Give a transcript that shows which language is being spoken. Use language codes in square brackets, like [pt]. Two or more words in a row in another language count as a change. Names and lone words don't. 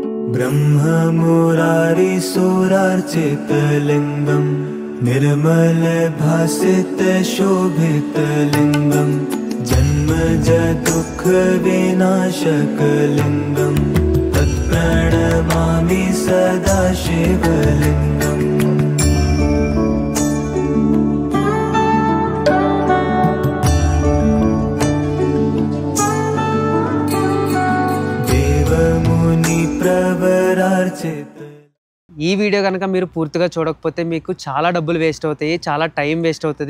[sa] ब्रह्ममुरारी सुरार्चितलिङ्गं निर्मल भासित शोभितलिङ्गं जन्मज दुःख विनाशकलिङ्गं तत्प्रणमामि सदा शिवलिङ्गम्। [te] ఈ వీడియో కనుక మీరు పూర్తిగా చూడకపోతే మీకు చాలా డబ్బులు వేస్ట్ అవుతాయి, చాలా టైం వేస్ట్ అవుతుంది.